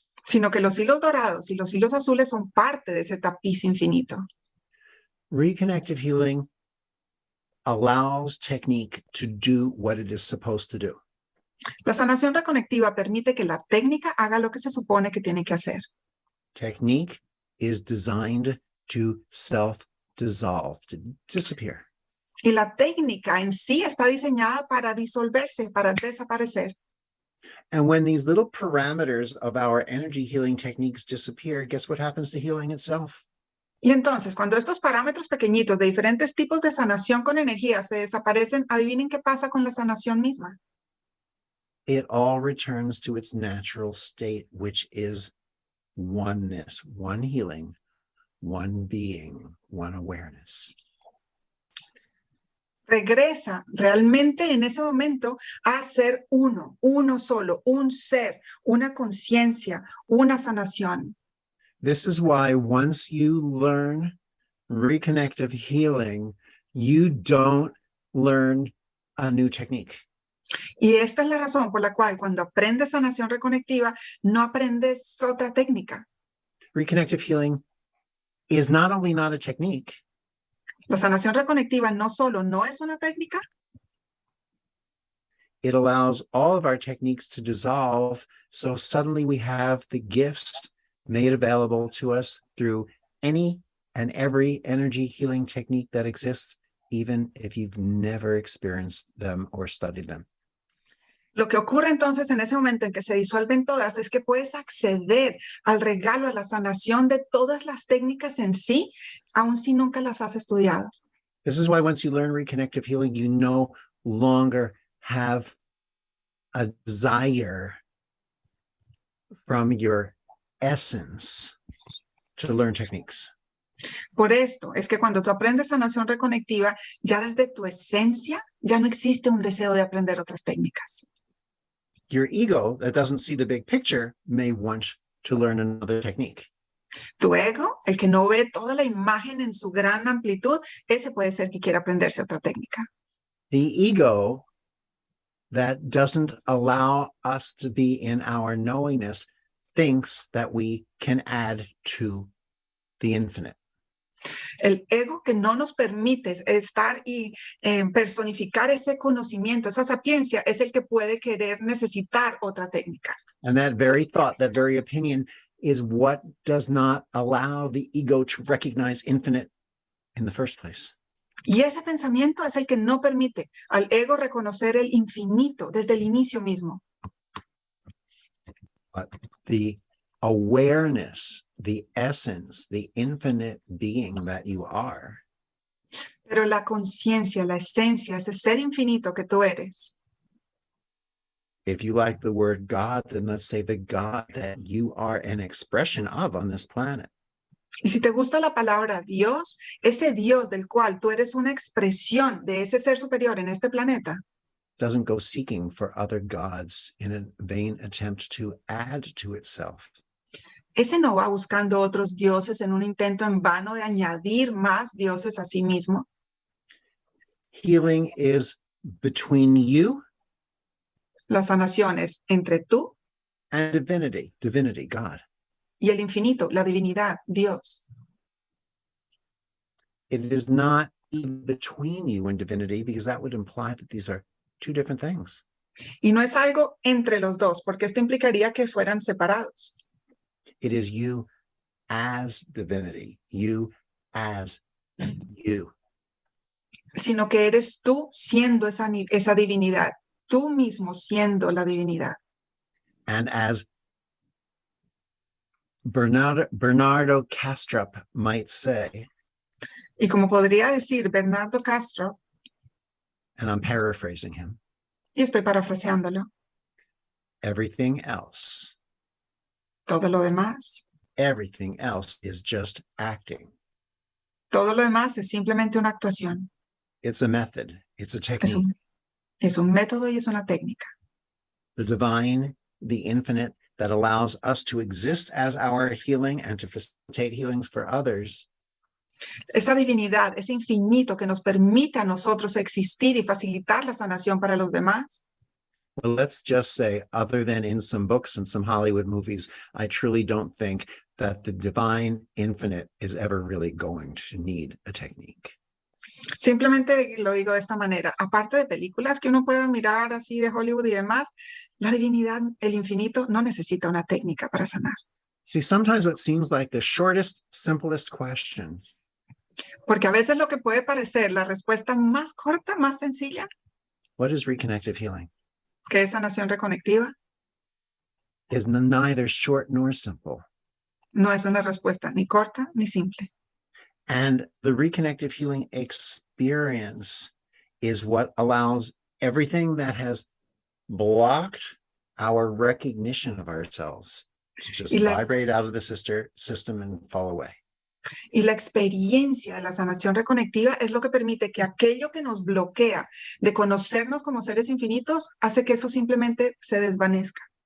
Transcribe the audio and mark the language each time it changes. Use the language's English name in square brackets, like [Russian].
[Spanish] Sino que los hilos dorados y los hilos azules son parte de ese tapiz infinito. [English] Reconnective healing allows technique to do what it is supposed to do. [Spanish] La sanación reconectiva permite que la técnica haga lo que se supone que tiene que hacer. [English] Technique is designed to self-dissolve, to disappear. [Spanish] Y la técnica en sí está diseñada para disolverse, para desaparecer. [English] And when these little parameters of our energy healing techniques disappear, guess what happens to healing itself? [Spanish] Y entonces, cuando estos parámetros pequeñitos de diferentes tipos de sanación con energía se desaparecen, adivinen qué pasa con la sanación misma. [English] It all returns to its natural state, which is oneness, one healing, one being, one awareness. [Spanish] regresa realmente en ese momento a ser uno, uno solo, un ser, una conciencia, una sanación. [English] This is why once you learn reconnective healing, you don't learn a new technique. [Spanish] Y esta es la razón por la cual cuando aprendes sanación reconectiva, no aprendes otra técnica. [English] Reconnective healing is not only not a technique, [Spanish] La sanación reconectiva no solo no es una técnica, [English] it allows all of our techniques to dissolve. So suddenly we have the gifts made available to us through any and every energy healing technique that exists, even if you've never experienced them or studied them. [Spanish] lo que ocurre entonces en ese momento en que se disuelven todas es que puedes acceder al regalo, a la sanación de todas las técnicas en sí, aun si nunca las has estudiado. [English] This is why once you learn reconnective healing, you no longer have a desire from your essence to learn techniques. [Spanish] Por esto es que cuando tú aprendes sanación reconectiva, ya desde tu esencia ya no existe un deseo de aprender otras técnicas. [English] Your ego that doesn't see the big picture may want to learn another technique. [Spanish] Tu ego, el que no ve toda la imagen en su gran amplitud, ese puede ser que quiera aprenderse otra técnica. [English] The ego that doesn't allow us to be in our knowingness thinks that we can add to the infinite. [Spanish] El ego que no nos permite estar y personificar ese conocimiento, esa sapiencia, es el que puede querer necesitar otra técnica. [English] And that very thought, that very opinion is what does not allow the ego to recognize infinite in the first place. [Spanish] Y ese pensamiento es el que no permite al ego reconocer el infinito desde el inicio mismo. [English] But the awareness, the essence, the infinite being that you are, [Spanish] Pero la conciencia, la esencia, ese ser infinito que tú eres, [English] if you like the word God, then let's say the God that you are an expression of on this planet. [Spanish] y si te gusta la palabra Dios, ese Dios del cual tú eres una expresión de ese ser superior en este planeta, [English] Doesn't go seeking for other gods in a vain attempt to add to itself. [Spanish] ese no va buscando otros dioses en un intento en vano de añadir más dioses a sí mismo. [English] Healing is between you [Spanish] La sanación es entre tú [English] and divinity, God. [Spanish] y el infinito, la divinidad, Dios. [English] It is not even between you and divinity, because that would imply that these are two different things. [Spanish] Y no es algo entre los dos, porque esto implicaría que fueran separados. [English] It is you as divinity, you as you. [Spanish] Sino que eres tú siendo esa divinidad, tú mismo siendo la divinidad. [English] And as Bernardo Kastrup might say, [Spanish] Y como podría decir Bernardo Castro, [English] and I'm paraphrasing him, [Spanish] y estoy parafraseándolo, [English] everything else [Spanish] todo lo demás [English] is just acting. [Spanish] Todo lo demás es simplemente una actuación. [English] It's a method. It's a [Spanish] Es [English] technique. [Spanish] un método y es una técnica. [English] The divine, the infinite, that allows us to exist as our healing and to facilitate healings for others, [Spanish] Esa divinidad, ese infinito que nos permite a nosotros existir y facilitar la sanación para los demás. [English] well, let's just say, other than in some books and some Hollywood movies, I truly don't think that the divine infinite is ever really going to need a technique. [Spanish] Simplemente lo digo de esta manera. Aparte de películas que uno puede mirar así de Hollywood y demás, la divinidad, el infinito, no necesita una técnica para sanar. [English] See, sometimes what seems like the shortest, simplest questions [Spanish] Porque a veces lo que puede parecer la respuesta más corta, más sencilla, [English] what is reconnective healing? [Spanish] que es sanación reconectiva, [English] Is neither short nor simple. [Spanish] no es una respuesta ni corta ni simple. [English] And the reconnective healing experience is what allows everything that has blocked our recognition of ourselves to just [Spanish] Y la- [English] vibrate out of the system and fall away. [Spanish] Y la experiencia de la sanación reconectiva es lo que permite que aquello que nos bloquea de conocernos como seres infinitos hace que eso simplemente se desvanezca.